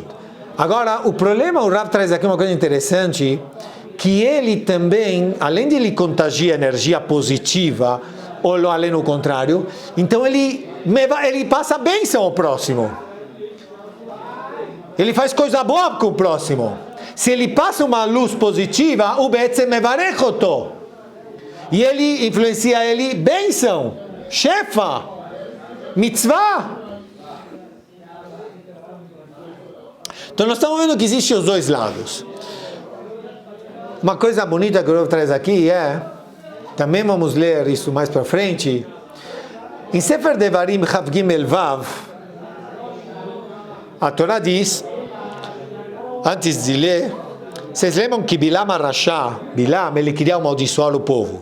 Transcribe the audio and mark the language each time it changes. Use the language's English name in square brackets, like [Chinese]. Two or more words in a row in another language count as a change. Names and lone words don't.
[Portuguese] Agora, o problema, o Rav traz aqui uma coisa interessante, que ele também, além de ele contagiar energia positiva, ou além do contrário, então ele passa bênção ao próximo. Ele faz coisa boa com o próximo. Se ele passa uma luz positiva, o [Hebrew] בעצם מברך אותו. [Portuguese] E ele influencia ele, bênção, [Hebrew] שפע, מצווה. [Portuguese] Então nós estamos vendo que existem os dois lados. Uma coisa bonita que eu traz aqui é, também vamos ler isso mais para frente, [Hebrew] em ספר דברים חב גימל וו, [Portuguese] a Torá diz, antes de ler, vocês lembram que [Hebrew] בלעם הרשע, [Portuguese] ele queria amaldiçoar o povo.